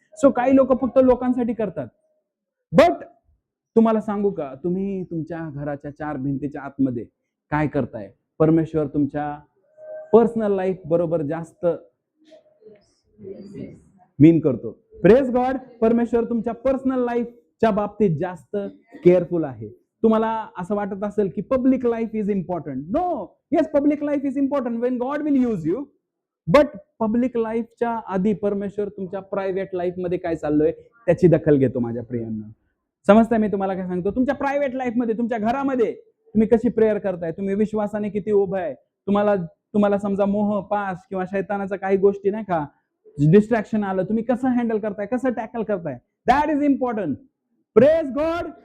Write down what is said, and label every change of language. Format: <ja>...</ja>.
<mr>So काही लोक फक्त लोकांसाठी करतात. बट तुम्हाला सांगू का, तुम्ही तुमच्या घराच्या चार भिंतीच्या आतमध्ये काय करताय, परमेश्वर तुमच्या पर्सनल लाईफ बरोबर जास्त मीन करतो. Praise God. परमेश्वर तुमच्या पर्सनल लाईफच्या बाबतीत जास्त केअरफुल आहे. तुम्हाला असं वाटत असेल की</mr> <en>Public life is important. No, yes, public life is important when God will use you.</en> <mr>But public लाईफच्या आधी परमेश्वर तुमच्या प्रायव्हेट लाईफ मध्ये काय चाललोय त्याची दखल घेतो माझ्या प्रियांना. समजताय मी तुम्हाला काय सांगतो? तुमच्या प्रायव्हेट लाईफ मध्ये, तुमच्या घरामध्ये तुम्ही कशी प्रेयर करताय, तुम्ही विश्वासाने किती उभं आहे, तुम्हाला समजा मोह, पास किंवा शैतानाचा काही गोष्टी नाही का डिस्ट्रॅक्शन आलं, तुम्ही कसं हँडल करताय, कसं टॅकल करताय,</mr> <en>That is important.</en> <mr>Praise God.</mr>